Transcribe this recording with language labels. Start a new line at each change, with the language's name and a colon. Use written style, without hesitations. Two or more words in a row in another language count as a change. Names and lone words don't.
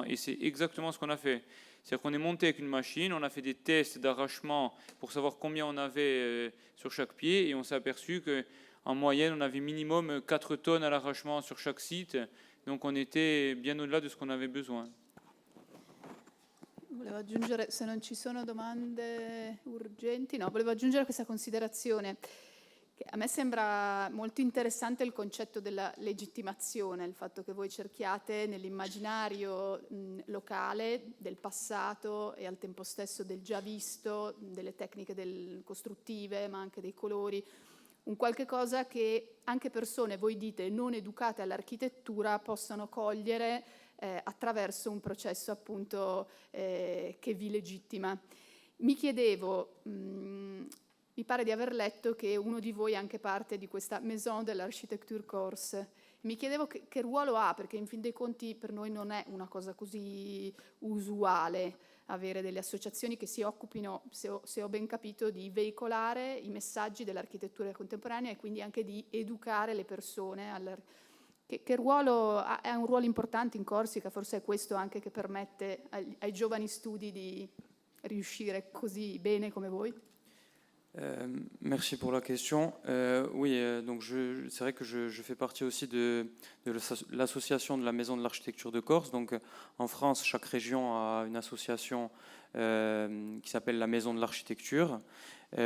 French: Et c'est exactement ce qu'on a fait. C'est-à-dire qu'on est monté avec une machine, on a fait des tests d'arrachement pour savoir combien on avait sur chaque pied, et on s'est aperçu qu'en moyenne, on avait minimum 4 tonnes à l'arrachement sur chaque site. Donc on était bien au-delà de ce qu'on avait besoin.
Italian: Volevo aggiungere, se non ci sono domande urgenti, no, volevo aggiungere questa considerazione. Che a me sembra molto interessante il concetto della legittimazione, il fatto che voi cerchiate nell'immaginario locale del passato e al tempo stesso del già visto, delle tecniche costruttive, ma anche dei colori, un qualche cosa che anche persone, voi dite, non educate all'architettura possano cogliere attraverso un processo appunto che vi legittima. Mi chiedevo, mi pare di aver letto che uno di voi è anche parte di questa Maison de l'Architecture Corse. Mi chiedevo che ruolo ha, perché in fin dei conti per noi non è una cosa così usuale avere delle associazioni che si occupino, se ho ben capito, di veicolare i messaggi dell'architettura contemporanea e quindi anche di educare le persone. Che ruolo ha? È un ruolo importante in Corsica, forse è questo anche che permette ai giovani studi di riuscire così bene come voi?
French: Merci pour la question. Oui, donc c'est vrai que je fais partie aussi de l'association de la Maison de l'Architecture de Corse. Donc en France, chaque région a une association qui s'appelle la Maison de l'Architecture, qui